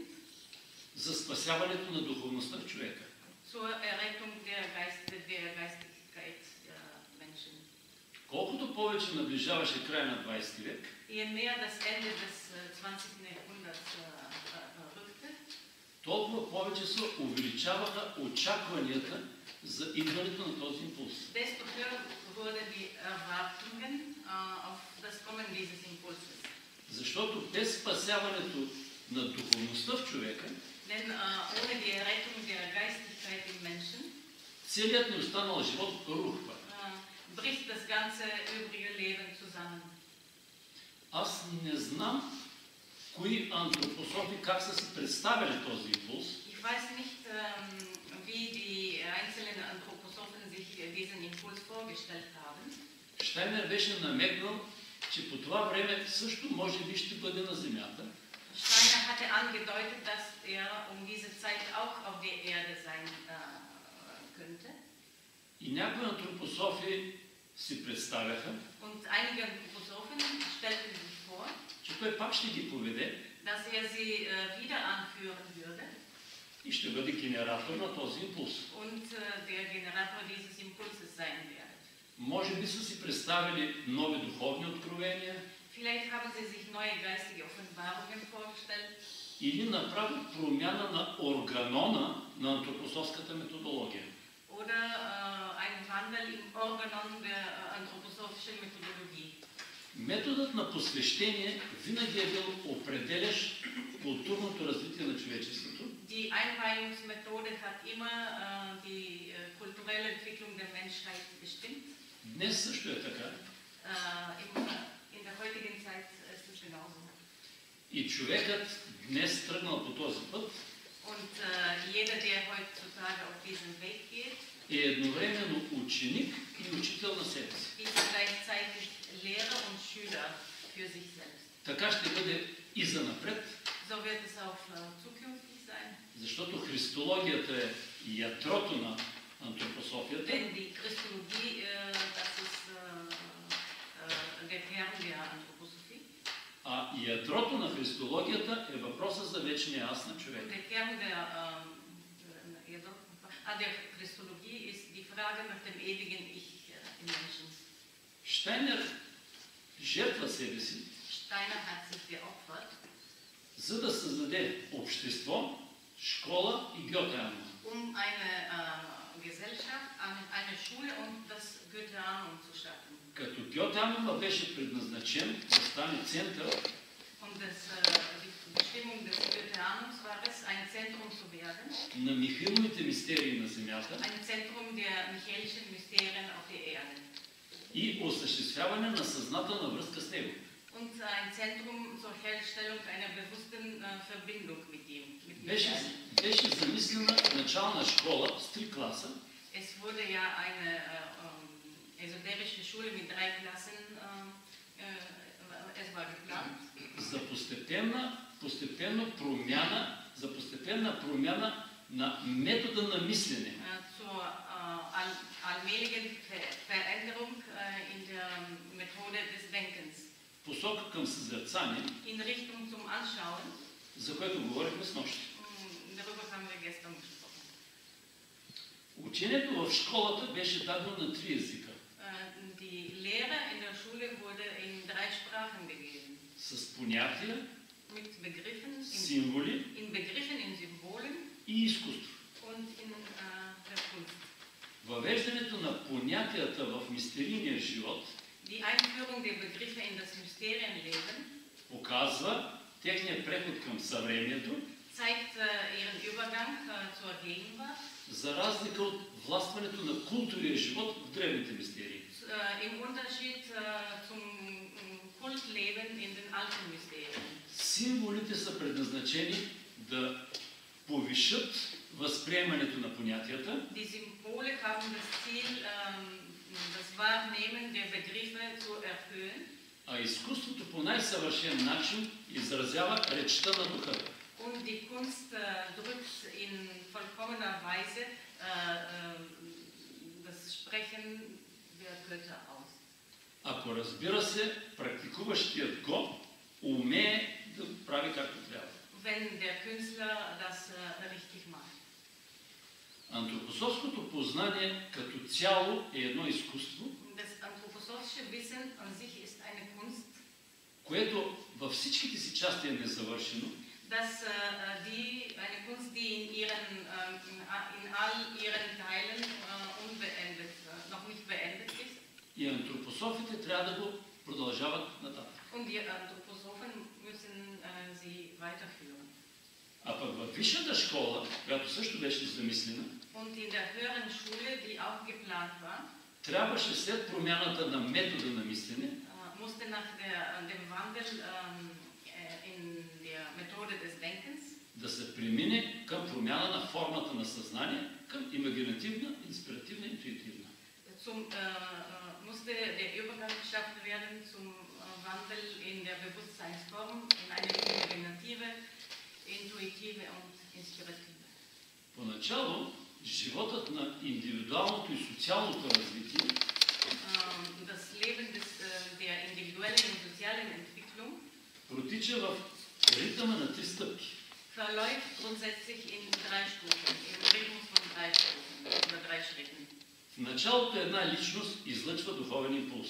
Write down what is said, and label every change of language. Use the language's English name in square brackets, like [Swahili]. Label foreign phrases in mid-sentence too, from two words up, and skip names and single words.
[Bulgarian] за спасяването на духовността в човека. [German] zur Errettung der Geistigkeit der Menschen. [Bulgarian] Колкото повече наближаваше края на 20 век, [German] Je mehr das Ende des 20. Jahrhunderts rückte, [Bulgarian] толкова повече се увеличаваха очакванията за идването на този импулс. [German] desto höher wurden die Erwartungen auf das Kommen dieses Impulses. [Bulgarian] Защото без спасяването на духовността в човека, [German] Denn ohne die Errettung der Geistigkeit im Menschen [Bulgarian] целият ни останал живот рухва. [German] bricht das ganze übrige Leben zusammen. [Bulgarian] Аз не знам кои антропософи как са си представили този импулс. [German] Ich weiß nicht, wie die einzelnen Anthroposophen sich diesen Impuls vorgestellt haben. [Bulgarian] Штайнер беше намекнал, че по това време също може би ще бъде на Земята. [German] Steiner hatte angedeutet, dass diese Zeit auch auf der Erde sein könnte. [Bulgarian] И някои антропософи си представяха, [German] Und einige Anthroposophen stellten sich vor, [Bulgarian] че той пак ще ги поведе [German] dass sie wieder anführen würde [Bulgarian] и ще бъде генератор на този импулс. [German] und der Generator dieses Impulses sein werde. [Bulgarian] Може би са си представили нови духовни откровения [German] Vielleicht haben sie sich neue geistige Offenbarungen vorgestellt [Bulgarian] или направо промяна на органона на антропософската методология. [German] oder ein Wandel im Organon der anthroposophischen Methodologie. [Bulgarian] Методът на посвещение винаги е бил определящ културното развитие на човечеството. [German] Die Einweihungsmethode hat immer die kulturelle Entwicklung der Menschheit bestimmt. [Bulgarian] Днес също е така. [German] In der heutigen Zeit ist es genauso. [Bulgarian] И човекът днес тръгнал по този път [German] Und jeder, der heutzutage auf diesen Weg geht, [Bulgarian] е едновременно ученик и учител на себе си. [German] ist gleichzeitig Lehrer und Schüler für sich selbst. [Bulgarian] Така ще бъде и занапред. [German] So wird es auch zukünftig sein. [Bulgarian] Защото христологията е ядрото на антропософията. [German] Denn die Christologie, das ist der Kern der Anthroposophie. [Bulgarian] А ядрото на христологията е въпроса за вечния аз на [German] Und [Bulgarian] човека. [German] der Kern der Christologie ist die Frage nach dem ewigen Ich im Menschen. [Bulgarian] Штайнер жертва себе си, [German] Steiner hat sich geopfert, [Bulgarian] за да създаде общество, школа и Гьотеанум. [German] eine Gesellschaft, eine Schule und das Goetheanum zu schaffen. [Bulgarian] Като Гьотеанума беше предназначен да стане център [German] Und die Bestimmung des Goetheanums war es, ein Zentrum zu werden, [Bulgarian] на Михайловите мистерии на земята [German] ein Zentrum der Michaelischen Mysterien auf der Erde. [Bulgarian] и осъществяване на съзнателна връзка с него. [German] Und ein Zentrum zur Herstellung einer bewussten Verbindung mit ihm. [Bulgarian] Беше замислена начална школа с 3 класа, [German] Es wurde ja eine esoterische Schule mit 3 Klassen, es war geplant. [Bulgarian] за постепенна промяна на метода на мислене. [German] Zur allmähligen Veränderung in der Methode des Denkens. [Bulgarian] Посока към съзерцание, [German] In Richtung zum Anschauen, [Bulgarian] за което говорихме с нощи. [German] darüber haben wir gestern gesprochen. [Bulgarian] Учението в школата беше дадено на 3 езика. [German] Die Lehre in der Schule wurde in 3 Sprachen gegeben. [Bulgarian] С понятия, [German] Mit Begriffen, [Bulgarian] символи [German] in Begriffen, in Symbolen [Bulgarian] и изкуство. [German] und in der Kunst. [Bulgarian] Въвеждането на понятията в мистерийния живот [German] Die Einführung der Begriffe in das Mysterienleben [Bulgarian] показва техния преход към съвремието, [German] zeigt ihren Übergang zur Gegenwart, [Bulgarian] за разлика от властването на културния живот в древните мистерии. [German] im Unterschied zum Kultleben in den alten Mysterien. [Bulgarian] Символите са предназначени да повишат възприемането на понятията, [German] Die Symbole haben das Ziel, das Wahrnehmen der Begriffe zu erhöhen. [Bulgarian] а изкуството по най-съвършен начин изразява речта на духа. [German] Und die Kunst drückt in vollkommener Weise das Sprechen der Götter aus. [Bulgarian] Ако разбира се, практикуващият го умее да прави както трябва. [German] Wenn der Künstler das richtig macht. [Bulgarian] Антропософското познание като цяло е едно изкуство, [German] Das anthroposophische Wissen an sich ist eine Kunst, [Bulgarian] което във всичките си части е незавършено, [German] eine Kunst, die in all ihren Teilen unbeendet, noch nicht beendet ist. [Bulgarian] и антропософите трябва да го продължават нататък. [German] Und die Anthroposophen müssen sie weiterführen. [Bulgarian] А пък във висшата школа, която също беше замислена, [German] Und in der höheren Schule, die auch geplant war, [Bulgarian] трябваше след промяната на метода на мислене [German] musste nach dem Wandel in der Methode des Denkens [Bulgarian] да се премине към промяна на формата на съзнание, към имагинативна, инспиративна, интуитивна. [German] Musste der Übergang geschaffen werden zum Wandel in der Bewusstseinsform in eine imaginative, intuitive und inspirative. [Bulgarian] Поначало, животът на индивидуалното и социалното развитие [German] Das Leben der individuellen und sozialen Entwicklung [Bulgarian] протича в ритъма на 3 стъпки. [German] verläuft grundsätzlich in 3 Stufen, im Rhythmus von 3 Stufen oder 3 Schritten. [Bulgarian] В началото една личност излъчва духовен импулс.